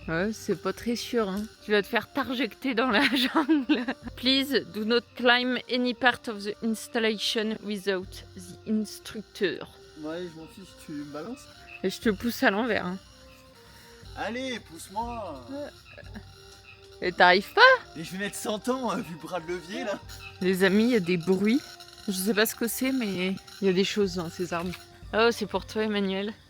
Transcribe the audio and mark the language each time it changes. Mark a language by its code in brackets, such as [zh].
[fr] Ouais, c'est pas très sûr, hein. Tu vas te faire tarjecter dans la jungle. [en] Please do not climb any part of the installation without the instructor. [fr] Ouais, je m'en fiche, tu me balances. Et je te pousse à l'envers, hein. Allez, pousse-moi. Et t'arrives pas? Et je vais mettre 100 ans vu le bras de levier là. Les amis, il y a des bruits. Je sais pas ce que c'est, mais il y a des choses dans ces arbres. Oh, c'est pour toi, Emmanuel.